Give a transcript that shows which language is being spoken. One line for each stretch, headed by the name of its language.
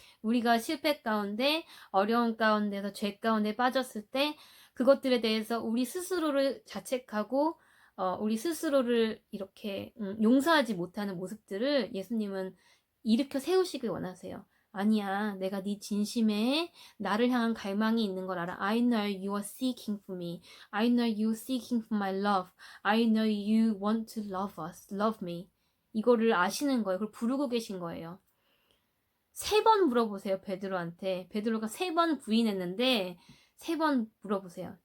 Korean: 우리가 실패 가운데, 어려움 가운데서 죄 가운데 빠졌을 때 그것들에 대해서 우리 스스로를 자책하고 우리 스스로를 이렇게 용서하지 못하는 모습들을 예수님은 일으켜 세우시길 원하세요. 아니야, 내가 네 진심에 나를 향한 갈망이 있는 걸 알아.
English: I know you are seeking for me. I know you are seeking for my love. I know you want to love us, love me.
Korean: 이거를 아시는 거예요. 그걸 부르고 계신 거예요. 3번 물어보세요, 베드로한테. 베드로가 3번 부인했는데 3번 물어보세요.